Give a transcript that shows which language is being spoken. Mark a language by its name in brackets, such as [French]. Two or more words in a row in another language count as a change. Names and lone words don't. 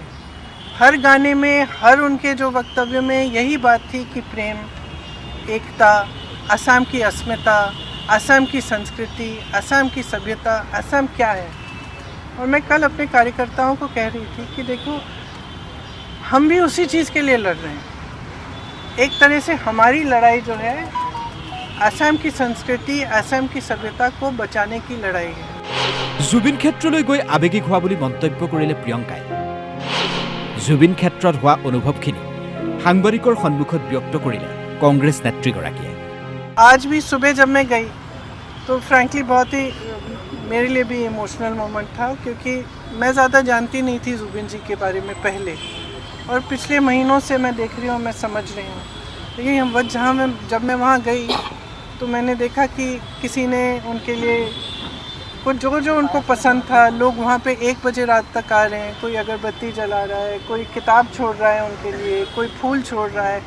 [Hindi] हर गाने में, हर उनके जो वक्तव्य में यही बात थी कि प्रेम, एकता, असम की अस्मिता, असम की संस्कृति, असम की सभ्यता, असम क्या है। और मैं कल अपने कार्यकर्ताओं को कह रही थी कि देखो, हम भी उसी चीज़ के लिए लड़ रहे हैं। एक तरह से हमारी लड़ाई जो है असम की संस्कृति, असम की सभ्यता को बचाने की लड़ाई है। [Assamese] জুবিন ক্ষেত্ৰলৈ গৈ আৱেগিক হোৱা বুলি মন্তব্য কৰিলে প্ৰিয়ংকাই। জুবিন ক্ষেত্ৰত হোৱা অনুভৱখিনি সাংবাদিকৰ সন্মুখত ব্যক্ত কৰিলে কংগ্ৰেছ নেত্ৰীগৰাকীয়ে। [Hindi] आज भी सुबह जब मैं गई तो फ्रैंकली बहुत ही मेरे लिए भी [English] emotional moment [Hindi] था, क्योंकि मैं ज़्यादा जानती नहीं थी जुबिन जी के बारे में पहले, और पिछले महीनों से मैं देख रही हूँ, मैं समझ रही हूँ। लेकिन जब मैं वहाँ गई तो मैंने देखा कि किसी ने उनके लिए कुछ जो उनको पसंद था, लोग वहाँ पे 1 बजे रात तक आ रहे हैं, कोई अगरबत्ती जला रहा है, कोई किताब छोड़ रहा है उनके लिए, कोई फूल छोड़ रहा है।